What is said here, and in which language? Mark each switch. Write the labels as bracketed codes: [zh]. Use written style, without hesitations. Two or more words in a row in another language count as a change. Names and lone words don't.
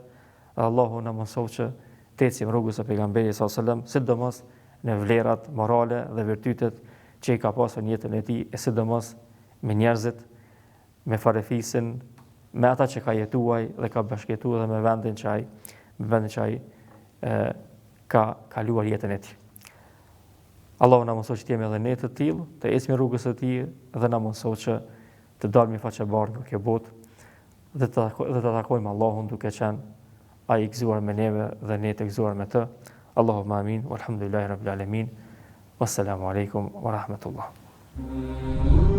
[sq] Allahu na mësoj që të ecim rrugës së pejgamberit [ar] صلى الله عليه وسلم, [sq] sidomos në vlerat morale dhe virtytet që i ka pasur në jetën e tij, e sidomos me njerëzit, me farefisin, me ata që ka jetuar dhe ka bashkëjetuar dhe me vendin që ai ka kaluar jetën e tij. Allahu na mësoj që të jemi edhe ne të tillë, të ecim rrugës së tij dhe na mësoj që të dalmi faqebartë nga kjo botë dhe të takojmë Allahun duke qenë ai i gëzuar me neve dhe ne të gëzuar me të. [ar] اللهم آمين، والحمد لله رب العالمين. والسلام عليكم ورحمة الله.